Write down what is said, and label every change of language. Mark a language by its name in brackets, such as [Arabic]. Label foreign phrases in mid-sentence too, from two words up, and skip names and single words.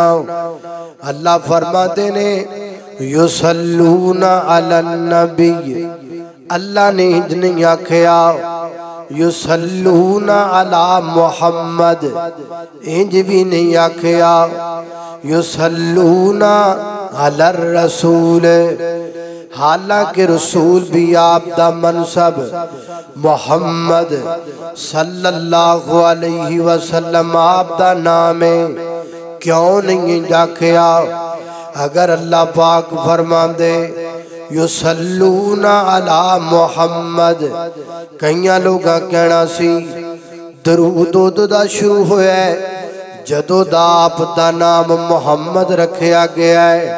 [Punjabi] اللہ فرماتے نے [Arabic] يصلون على النبي, [Punjabi] اللہ نے انج نہیں آکھیا [Arabic] يصلون على محمد, [Punjabi] انج بھی نہیں آکھیا [Arabic] يصلون على رسول. [Punjabi] حالانکہ رسول بھی آپ دا منصب محمد [Arabic] صلى الله عليه وسلم [Punjabi] آپ دا نام ہے، کیوں نہیں آکھیا? اگر اللہ پاک فرماندے [Arabic] يصلون على محمد, [Punjabi] کئی لوگ کہنا سی درود اودو دا شروع ہویا ہے جدوں دا آپ دا نام محمد رکھا گیا ہے.